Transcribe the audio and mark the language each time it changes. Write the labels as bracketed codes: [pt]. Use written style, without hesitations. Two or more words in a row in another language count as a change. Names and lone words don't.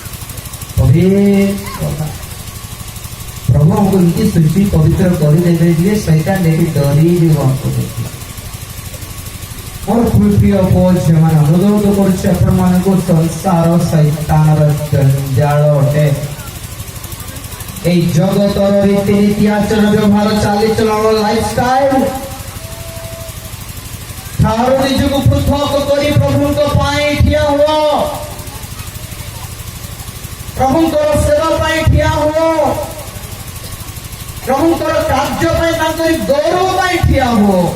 [or] ପ୍ରଭୁ ଆମକୁ ଏମିତି ଶୁଚି ପବିତ୍ର କରିଦେବେ ଯେ ସେଇଟା ନେଇକି ଡରିଯିବ। ମୋର ପ୍ରିୟ ପୁଅ ଝିଅମାନେ ଅନୁରୋଧ କରୁଛି ଆପଣମାନଙ୍କୁ, ସଂସାର ଶୈତାନର ଜଞ୍ଜାଳ ଅଟେ। ଏଇ ଜଗତର ରୀତିନୀତି ଆଚରଣ ବ୍ୟବହାର ଚାଲିଚଳନ ଲାଇଫଷ୍ଟାଇଲ ଠାରୁ ନିଜକୁ ପୃଥକ କରି ପ୍ରଭୁଙ୍କ ପାଇଁ ଠିଆ ହୁଅ। ପ୍ରଭୁଙ୍କର ସେବା ପାଇଁ ଠିଆ ହୁଅ। ପ୍ରଭୁଙ୍କର କାର୍ଯ୍ୟ ପାଇଁ ତାଙ୍କରି ଗୌରବ ପାଇଁ ଠିଆ ହୁଅ।